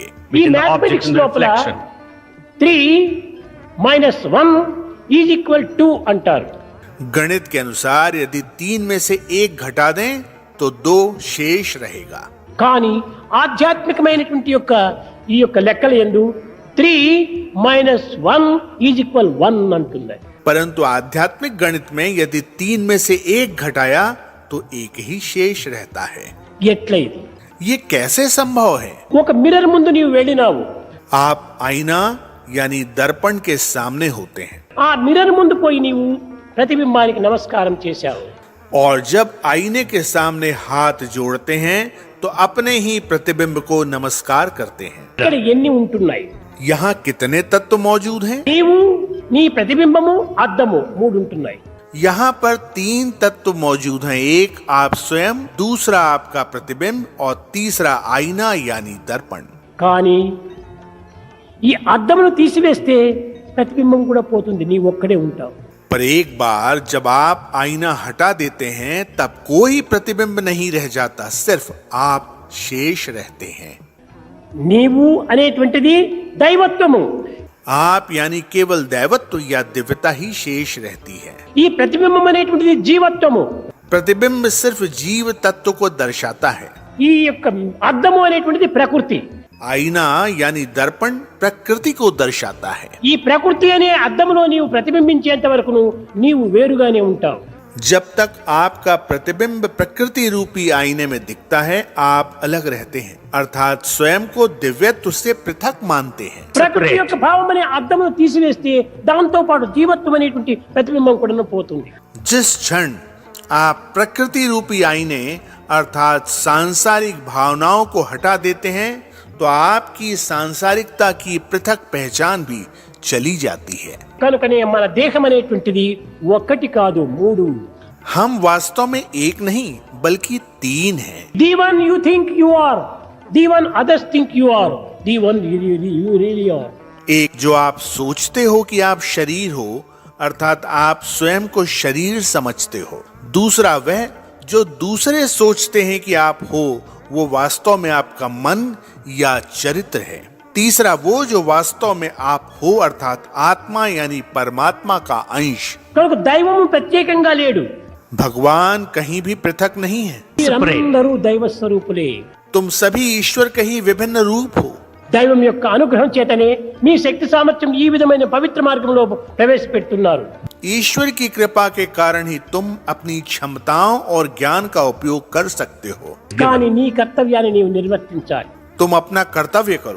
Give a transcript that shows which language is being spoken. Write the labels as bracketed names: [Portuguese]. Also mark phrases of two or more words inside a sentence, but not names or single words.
[Telugu] ఈ మ్యాథమెటిక్స్ లోపల 3 - 1 = 2 అంటారు. [Hindi] गणित के अनुसार यदि 3 में से 1 घटा दें तो 2 शेष रहेगा। [Telugu] కానీ ఆధ్యాత్మికమైనటువంటి యొక్క ఈ యొక్క లెక్కల యందు 3 - 1 = 1 అంటుంది. [Hindi] परंतु आध्यात्मिक गणित में यदि 3 में से 1 घटाया तो 1 ही शेष रहता है। [Telugu] ఎట్లయితే [Hindi] ये कैसे संभव है? [Telugu] ఒక మిర్రర్ ముందు నీవు వెళ్ళినావు, [Hindi] आप आईना यानी दर्पण के सामने होते हैं [Telugu] ఆ మిర్రర్ ముందు పోయి నీవు ప్రతిబింబానికి నమస్కారం చేశావు. [Hindi] और जब आईने के सामने हाथ जोड़ते हैं तो अपने ही प्रतिबिंब को नमस्कार करते हैं। [Telugu] ఇక్కడ ఎన్ని ఉంటున్నాయి? [Hindi] यहाँ कितने तत्व मौजूद हैं? [Telugu] నీవు, నీ ప్రతిబింబము, అద్దము 3 ఉంటున్నాయి. [Hindi] यहाँ पर 3 तत्व मौजूद हैं। एक आप स्वयं, दूसरा आपका प्रतिबिंब और तीसरा आईना यानी दर्पण। [Telugu] కానీ ఈ అద్దమును తీసివేస్తే ప్రతిబింబం కూడా పోతుంది, నీ ఒక్కడే ఉంటావు. [Hindi] पर एक बार जब आप आईना हटा देते हैं तब कोई प्रतिबिंब नहीं रह जाता, सिर्फ आप शेष रहते हैं। [Telugu] నీవు అనేటువంటిది దైవత్వము, [Hindi] आप यानी केवल दैवत्व या दिव्यता ही शेष रहती है। [Telugu] ఈ ప్రతిబింబం అనేటువంటిది జీవత్వము. [Hindi] प्रतिबिंब सिर्फ जीव तत्व को दर्शाता है। [Telugu] ఈ యొక్క అద్దము అనేటువంటిది ప్రకృతి. [Hindi] आईना यानी दर्पण प्रकृति को दर्शाता है। [Telugu] ఈ ప్రకృతి అనే అద్దములో నీవు ప్రతిబింబించేంత వరకు నీవు వేరుగానే ఉంటావు. [Hindi] जब तक आपका प्रतिबिंब प्रकृति रूपी आईने में दिखता है आप अलग रहते हैं, अर्थात स्वयं को दिव्यत्व से पृथक मानते हैं। [Telugu] ప్రకృతి యొక్క భావం అనే అద్దమును తీసివేస్తే దాంతో పాటు జీవత్వం అనేటువంటి ప్రతిబింబం కూడా పోతుంది. [Hindi] जिस क्षण आप प्रकृति रूपी आईने अर्थात सांसारिक भावनाओं को हटा देते हैं तो आपकी सांसारिकता की पृथक पहचान भी चली जाती है। [Telugu] కనుకనే మన దేహం అనేటువంటిది ఒక్కటి కాదు, 3. [Hindi] हम वास्तव में एक नहीं बल्कि 3 हैं। [English] The one you think you are, the one others think you are, the one you really are. [Hindi] एक जो आप सोचते हो कि आप शरीर हो, अर्थात आप स्वयं को शरीर समझते हो। दूसरा वह जो दूसरे सोचते हैं कि आप हो, वो वास्तव में आपका मन या चरित्र है। तीसरा वो जो वास्तव में आप हो, अर्थात आत्मा यानी परमात्मा का अंश। [Telugu] కనుక దైవము ప్రత్యేకంగా లేడు, [Hindi] भगवान कहीं भी पृथक नहीं है। [Telugu] మీరందరూ దైవ స్వరూపులే। [Hindi] तुम सभी ईश्वर के ही विभिन्न रूप हो। [Telugu] దైవం యొక్క అనుగ్రహం చేతనే మీ శక్తి సామర్థ్యం ఈ విధమైన పవిత్ర మార్గంలో ప్రవేశపెడుతున్నారు। [Hindi] ईश्वर की कृपा के कारण ही तुम अपनी क्षमताओं और ज्ञान का उपयोग कर सकते हो। [Telugu] కానీ నీ కర్తవ్యాన్ని నీవు నిర్వర్తించాలి। [Hindi] तुम अपना कर्तव्य करो।